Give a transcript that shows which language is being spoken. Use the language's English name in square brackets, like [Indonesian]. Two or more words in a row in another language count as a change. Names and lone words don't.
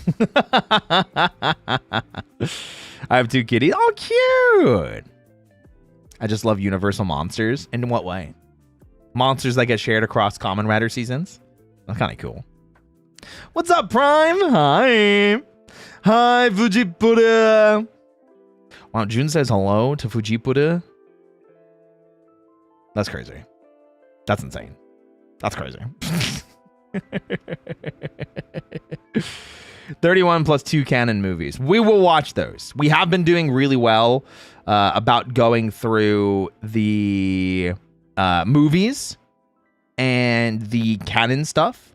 [English] I have 2 kitties. Oh, cute. I just love universal monsters. In what way? Monsters that get shared across Kamen Rider seasons. That's kind of cool. What's up, Prime? Hi. Hi, Fujipura. Wow, Jun says hello to Fujipura. That's crazy. That's insane. That's crazy. 31 plus 2 canon movies. We will watch those. We have been doing really well about going through the movies and the canon stuff.